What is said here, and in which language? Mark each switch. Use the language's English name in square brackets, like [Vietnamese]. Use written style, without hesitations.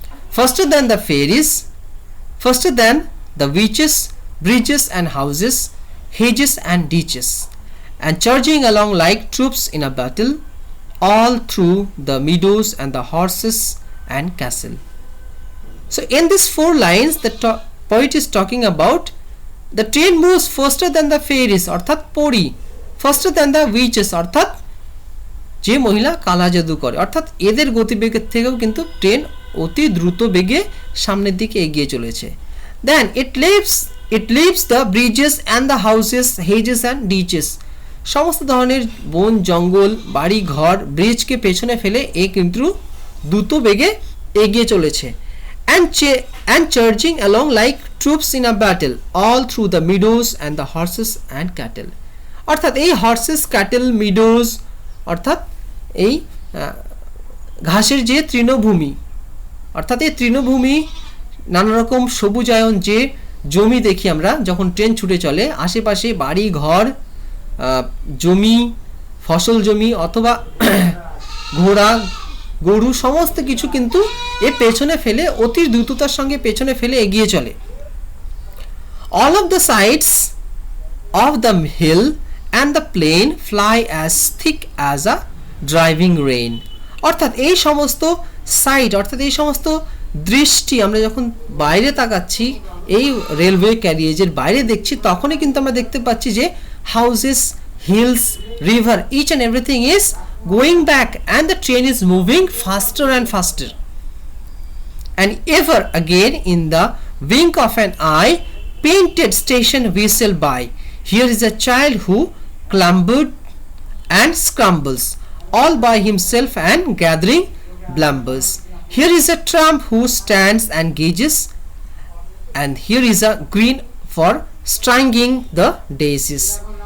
[English] Faster than the fairies, faster than the witches, bridges and houses, hedges and ditches, and charging along like troops in a battle, all through the meadows and the horses and castle. So in these 4 lines the poet is talking about the train moves faster than the fairies অর্থাৎ পরি, faster than the witches [Bangla] অর্থাৎ যে মহিলা কালা জাদু করে, অর্থাৎ এদের গতিবেগের থেকেও কিন্তু ট্রেন অতি দ্রুত বেগে সামনের দিকে এগিয়ে চলেছে. [English] Then it leaves the bridges and the houses, hedges and ditches. [Bangla] সমস্ত ধরনের বন জঙ্গল, বাড়ি ঘর, ব্রিজকে পেছনে ফেলে এ কিন্তু দ্রুত বেগে এগিয়ে চলেছে. [English] And charging along like troops in a battle, all through the meadows and the horses and cattle. [Bangla] অর্থাৎ এই horses, cattle, meadows অর্থাৎ এই ঘাসের যে তৃণভূমি, অর্থাৎ এই তৃণভূমি নানা রকম সবুজায়ন যে জমি দেখি আমরা যখন ট্রেন ছুটে চলে, আশেপাশে বাড়ি ঘর, জমি, ফসল জমি অথবা ঘোড়া গরু সমস্ত কিছু কিন্তু এ পেছনে ফেলে অতি দ্রুততার সঙ্গে পেছনে ফেলে এগিয়ে চলে। [English] All of the sides of the hill and the plain fly as thick as a driving rain. [Bangla] অর্থাৎ এই সমস্ত সাইড, অর্থাৎ এই সমস্ত দৃষ্টি আমরা যখন বাইরে তাকাচ্ছি, এই রেলওয়ে ক্যারিয়েজের বাইরে দেখছি, তখনই কিন্তু আমরা দেখতে পাচ্ছি যে [English] Houses, hills, river, each and everything is going back and the train is moving faster and faster. And ever again in the wink of an eye, painted station whistle by. Here is a child who clambered and scrambles all by himself and gathering blumbers. Here is a tramp who stands and gauges, and here is a green for stringing the daisies.